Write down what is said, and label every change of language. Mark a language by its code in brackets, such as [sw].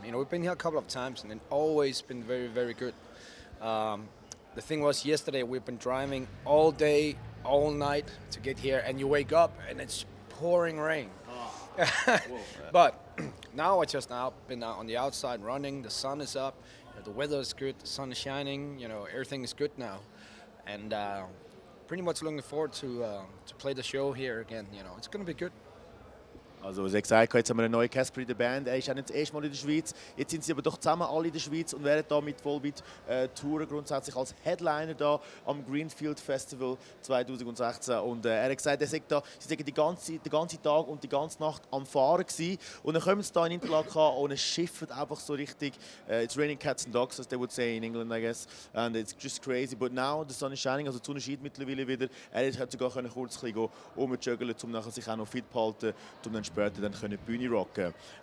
[en] You know, we've been here a couple of times, and it's always been very, very good. The thing was, yesterday we've been driving all day, all night to get here, and you wake up and it's pouring rain. Oh. But now I just been out on the outside running. The sun is up, you know, the weather is good, the sun is shining. You know, everything is good now, and pretty much looking forward to play the show here again. You know, it's gonna be good. [de] Also, wie gesagt, jetzt haben wir einen neuen Casper in der Band. Er ist auch nicht das erste Mal in der Schweiz. Jetzt sind sie aber doch zusammen alle in der Schweiz und werden da mit Volbeat touren, grundsätzlich als Headliner da am Greenfield Festival 2016. Und er hat gesagt, sie sagen den ganzen Tag und die ganze Nacht am Fahren gewesen. Und dann kommen sie da in Interlaken an und es schifft einfach so richtig. [en] It's raining cats and dogs, as they would say in England, I guess. And it's just crazy. But now the sun is shining, [de] also die Sonne scheint mittlerweile wieder. Er hat sogar kurz ein bisschen rumjuggeln, um nachher sich auch noch fit zu halten, um dann später dann können die Bühne rocken.